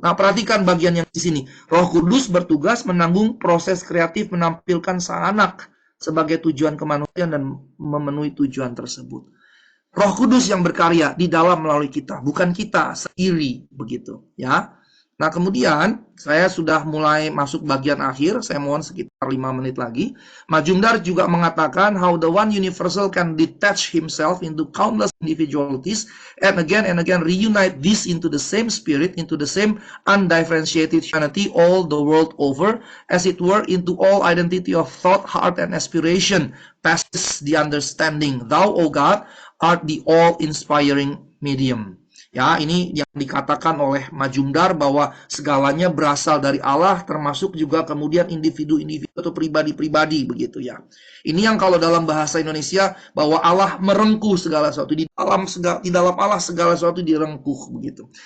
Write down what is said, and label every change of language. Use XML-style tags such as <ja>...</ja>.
<id>Nah perhatikan bagian yang di sini. Roh Kudus bertugas menanggung proses kreatif menampilkan sang anak sebagai tujuan kemanusiaan dan memenuhi tujuan tersebut. Roh Kudus yang berkarya di dalam melalui kita, bukan kita sendiri, begitu ya. Nah kemudian saya sudah mulai masuk bagian akhir, saya mohon sekitar 5 menit lagi.</id> <en>Majumdar</en> <id>juga mengatakan</id> <en>how the one universal can detach himself into countless individualities and again reunite this into the same spirit, into the same undifferentiated humanity all the world over, as it were into all identity of thought, heart, and aspiration, passes the understanding. Thou, O God, art the all-inspiring medium.</en> <id>Ya, ini yang dikatakan oleh Majumdar bahwa segalanya berasal dari Allah, termasuk juga kemudian individu-individu atau pribadi-pribadi begitu ya. Ini yang kalau dalam bahasa Indonesia bahwa Allah merengkuh segala sesuatu, di dalam Allah segala sesuatu direngkuh begitu.</id>